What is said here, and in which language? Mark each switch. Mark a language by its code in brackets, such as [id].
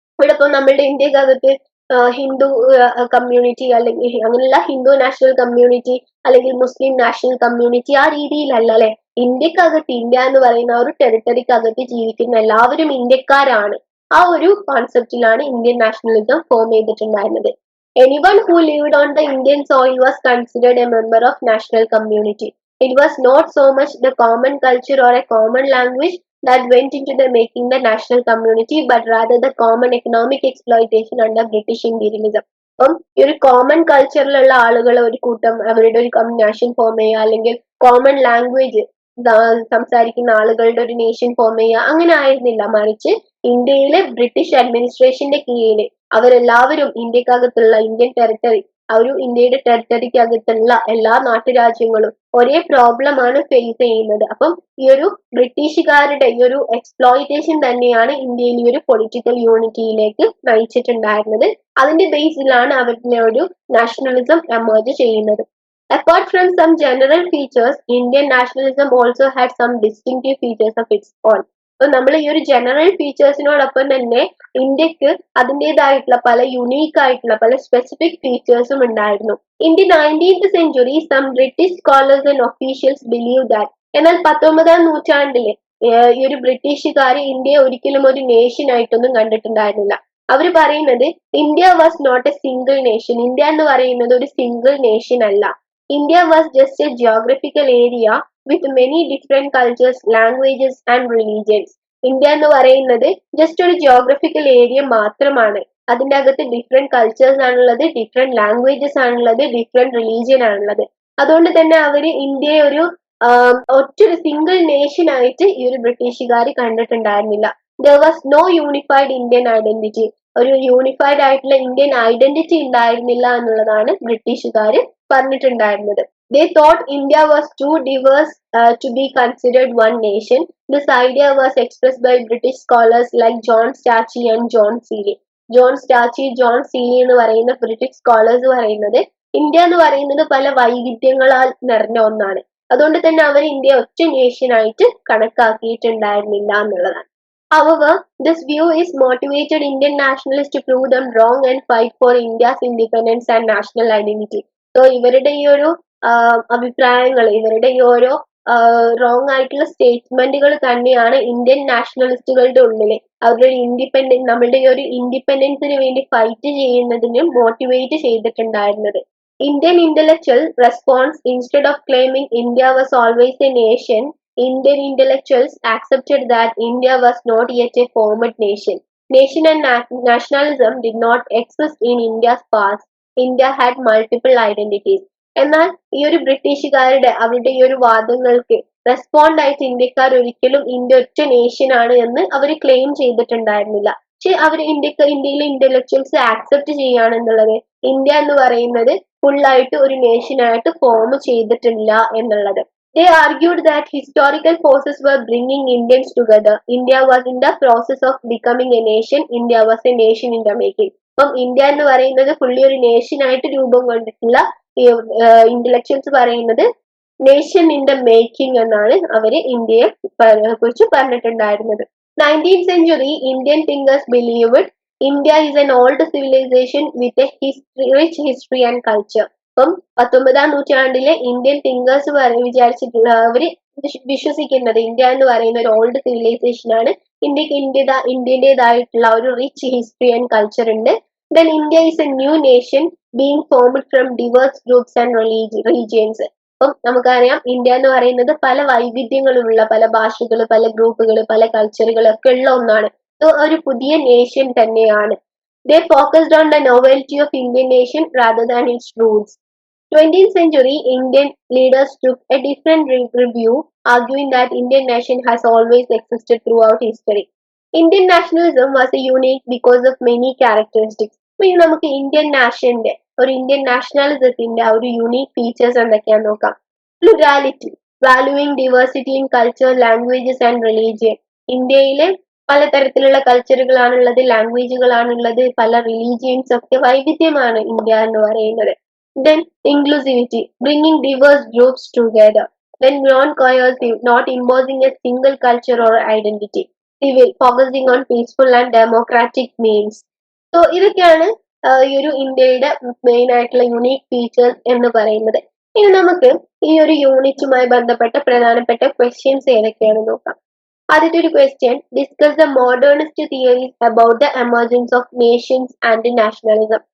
[ml] ഇവിടെ ഇപ്പൊ നമ്മളുടെ ഇന്ത്യക്കകത്ത് ഹിന്ദു കമ്മ്യൂണിറ്റി അല്ലെങ്കിൽ അങ്ങനെയുള്ള ഹിന്ദു നാഷണൽ കമ്മ്യൂണിറ്റി അല്ലെങ്കിൽ മുസ്ലിം നാഷണൽ കമ്മ്യൂണിറ്റി ആ രീതിയിലല്ല അല്ലെ. ഇന്ത്യക്കകത്ത്, ഇന്ത്യ എന്ന് പറയുന്ന ഒരു ടെറിട്ടറിക്കകത്ത് ജീവിക്കുന്ന എല്ലാവരും ഇന്ത്യക്കാരാണ്. ആ ഒരു കോൺസെപ്റ്റിലാണ് ഇന്ത്യൻ നാഷണലിസം ഫോം ചെയ്തിട്ടുണ്ടായിരുന്നത്. [en] Anyone who lived on the Indian soil was considered a member of national community. It was not so much the common culture or a common language that went into the making the national community, but rather the common economic exploitation under British imperialism. [ml] അപ്പം ഈ ഒരു common കൾച്ചറിലുള്ള ആളുകൾ ഒരു കൂട്ടം അവരുടെ ഒരു nation form ചെയ്യുക, അല്ലെങ്കിൽ കോമൺ ലാംഗ്വേജ് സംസാരിക്കുന്ന ആളുകളുടെ ഒരു നേഷൻ ഫോം ചെയ്യുക, അങ്ങനെ ആയിരുന്നില്ല. മറിച്ച് ഇന്ത്യയിലെ ബ്രിട്ടീഷ് അഡ്മിനിസ്ട്രേഷന്റെ കീഴിൽ അവരെല്ലാവരും ഇന്ത്യക്കകത്തുള്ള ഇന്ത്യൻ ടെറിട്ടറി, ആ ഒരു ഇന്ത്യയുടെ ടെറിട്ടറിക്കകത്തുള്ള എല്ലാ നാട്ടുരാജ്യങ്ങളും ഒരേ പ്രോബ്ലം ആണ് ഫേസ് ചെയ്യുന്നത്. അപ്പം ഈ ഒരു ബ്രിട്ടീഷുകാരുടെ ഈ ഒരു എക്സ്പ്ലോയിറ്റേഷൻ തന്നെയാണ് ഇന്ത്യയിൽ ഈ ഒരു പൊളിറ്റിക്കൽ യൂണിറ്റിയിലേക്ക് നയിച്ചിട്ടുണ്ടായിരുന്നത്. അതിന്റെ ബേസിലാണ് അവരുടെ ഒരു നാഷണലിസം എമർജ് ചെയ്യുന്നത്. [en] Apart from some general features, Indian nationalism also had some distinctive features of its own. [ml] അപ്പൊ നമ്മൾ ഈ ഒരു ജനറൽ ഫീച്ചേഴ്സിനോടൊപ്പം തന്നെ ഇന്ത്യക്ക് അതിൻ്റെതായിട്ടുള്ള പല യുണീക്ക് ആയിട്ടുള്ള പല സ്പെസിഫിക് ഫീച്ചേഴ്സും ഉണ്ടായിരുന്നു. [en] In the 19th century, some British scholars and officials believe that. [ml] എന്നാൽ 19ാം നൂറ്റാണ്ടില് ഈ ഒരു ബ്രിട്ടീഷുകാർ ഇന്ത്യയെ ഒരിക്കലും ഒരു നേഷൻ ആയിട്ടൊന്നും കണ്ടിട്ടുണ്ടായിരുന്നില്ല. അവർ പറയുന്നത് [en] India was not a single nation. [ml] India എന്ന് പറയുന്നത് ഒരു സിംഗിൾ നേഷൻ അല്ല. [en] India was just a geographical area with many different cultures, languages and religions. [ml] India എന്ന് പറയുന്നത് ജസ്റ്റ് ഒരു ജിയോഗ്രഫിക്കൽ ഏരിയ മാത്രമാണ്. അതിൻ്റെ അകത്ത് ഡിഫറെന്റ് കൾച്ചേഴ്സ് ആണുള്ളത്, ഡിഫറെന്റ് ലാംഗ്വേജസ് ആണുള്ളത്, ഡിഫറെന്റ് റിലീജിയൻ ആണുള്ളത്. അതുകൊണ്ട് തന്നെ അവര് ഇന്ത്യയെ ഒരു ഒറ്റൊരു സിംഗിൾ നേഷൻ ആയിട്ട് ഈ ഒരു ബ്രിട്ടീഷുകാർ കണ്ടിട്ടുണ്ടായിരുന്നില്ല. [en] There was no unified Indian identity. [ml] ഒരു യൂണിഫൈഡ് ആയിട്ടുള്ള ഇന്ത്യൻ ഐഡന്റിറ്റി ഉണ്ടായിരുന്നില്ല എന്നുള്ളതാണ് ബ്രിട്ടീഷുകാർ പറഞ്ഞിട്ടുണ്ടായിരുന്നത്. [en] They thought India was too diverse to be considered one nation. This idea was expressed by British scholars like John Strachey and John Seeley. [ml] John സ്റ്റാച്ചി, John Seeley എന്ന് പറയുന്ന British scholars പറയുന്നത് India എന്ന് പറയുന്നത് പല വൈവിധ്യങ്ങളാൽ നിറഞ്ഞ ഒന്നാണ്. അതുകൊണ്ട് തന്നെ അവർ ഇന്ത്യ ഒറ്റ നേഷൻ ആയിട്ട് കണക്കാക്കിയിട്ടുണ്ടായിരുന്നില്ല എന്നുള്ളതാണ്. [en] However, this view is motivated Indian nationalists to prove them wrong and fight for India's independence and national identity. So [ml] ഇവരുടെ ഈ ഒരു അഭിപ്രായങ്ങൾ, ഇവരുടെ ഈ ഓരോ റോങ് ആയിട്ടുള്ള സ്റ്റേറ്റ്മെന്റുകൾ തന്നെയാണ് ഇന്ത്യൻ നാഷണലിസ്റ്റുകളുടെ ഉള്ളിൽ അവരുടെ നമ്മളുടെ ഈ ഒരു ഇൻഡിപെൻഡൻസിന് വേണ്ടി ഫൈറ്റ് ചെയ്യുന്നതിന് മോട്ടിവേറ്റ് ചെയ്തിട്ടുണ്ടായിരുന്നത്. [en] Indian intellectual response instead of claiming India was always a nation, Indian intellectuals accepted that India was not yet a formed nation. Nation and nationalism did not exist in India's past. India had multiple identities. [ml] എന്നാൽ ഈ ഒരു ബ്രിട്ടീഷുകാരുടെ അവരുടെ ഈ ഒരു വാദങ്ങൾക്ക് respond ആയിട്ട് ഇന്ത്യക്കാർ ഒരിക്കലും ഇന്ത്യ ഒറ്റ നേഷൻ ആണ് എന്ന് അവർ ക്ലെയിം ചെയ്തിട്ടുണ്ടായിരുന്നില്ല. പക്ഷെ അവർ ഇന്ത്യയിലെ ഇന്റലക്ച്വൽസ് ആക്സെപ്റ്റ് ചെയ്യുകയാണെന്നുള്ളത് ഇന്ത്യ എന്ന് പറയുന്നത് ഫുള്ളായിട്ട് ഒരു നേഷനായിട്ട് ഫോം ചെയ്തിട്ടില്ല എന്നുള്ളത്. [en] They argued that historical forces were bringing Indians together. India was in the process of becoming a nation. India was a nation in the making. [ml] അപ്പം ഇന്ത്യ എന്ന് പറയുന്നത് ഫുള്ളി ഒരു നേഷനായിട്ട് രൂപം കൊണ്ടിട്ടുള്ള ഇന്റലക്ച്വൽസ് പറയുന്നത് [en] nation in the making [ml] എന്നാണ് അവര് ഇന്ത്യയെ കുറിച്ച് പറഞ്ഞിട്ടുണ്ടായിരുന്നത്. [en] 19th century Indian thinkers believed India is an old civilization with a rich history and culture. [ml] അപ്പം 19ാം നൂറ്റാണ്ടിലെ ഇന്ത്യൻ തിങ്കേഴ്സ് വിചാരിച്ചിട്ടുള്ള അവര് വിശ്വസിക്കുന്നത് ഇന്ത്യ എന്ന് പറയുന്ന ഒരു ഓൾഡ് സിവിലൈസേഷൻ ആണ്. ഇന്ത്യക്ക് ഇന്ത്യൻ്റെതായിട്ടുള്ള ഒരു റിച്ച് ഹിസ്റ്ററി ആൻഡ് കൾച്ചർ ഉണ്ട്. [en] Then India is a new nation being formed from diverse groups and regions. [ml] അപ്പം നമുക്കറിയാം ഇന്ത്യ എന്ന് പറയുന്നത് പല വൈവിധ്യങ്ങളുള്ള പല ഭാഷകൾ, പല ഗ്രൂപ്പുകൾ, പല കൾച്ചറുകൾ ഒക്കെ ഉള്ള ഒന്നാണ്. ഒരു പുതിയ നേഷൻ തന്നെയാണ്. [en] They focused on the novelty of Indian nation rather than its roots. 20th century Indian leaders took a different review, arguing that Indian nation has always existed throughout history. Indian nationalism was unique because of many characteristics. [ml] ഇനി നമുക്ക് Indian നാഷന്റെ Indian നാഷണലിസത്തിന്റെ ഒരു unique features എന്തൊക്കെയാന്ന് നോക്കാം. [en] Plurality, valuing diversity in culture, languages and religion. [ml] ഇന്ത്യയിലെ പലതരത്തിലുള്ള കൾച്ചറുകളാണുള്ളത്, ലാംഗ്വേജുകളാണുള്ളത്, പല religions ഒക്കെ വൈവിധ്യമാണ് India എന്ന് പറയുന്നത്. [en] Then inclusivity, bringing diverse groups together. Then non-coercive, not imposing a single culture or identity. Civil, focusing on peaceful and democratic means. [ml] So ഇതൊക്കെയാണ് ഈ ഒരു ഇന്ത്യയുടെ മെയിൻ ആയിട്ടുള്ള യുണീക് ഫീച്ചേഴ്സ് എന്ന് പറയുന്നത്. ഇനി നമുക്ക് ഈ ഒരു യൂണിറ്റുമായി ബന്ധപ്പെട്ട പ്രധാനപ്പെട്ട ക്വസ്റ്റ്യൻസ് ഏതൊക്കെയാണെന്ന് നോക്കാം. ആദ്യത്തെ ഒരു [en] Question, discuss the modernist theories about the emergence of nations and nationalism.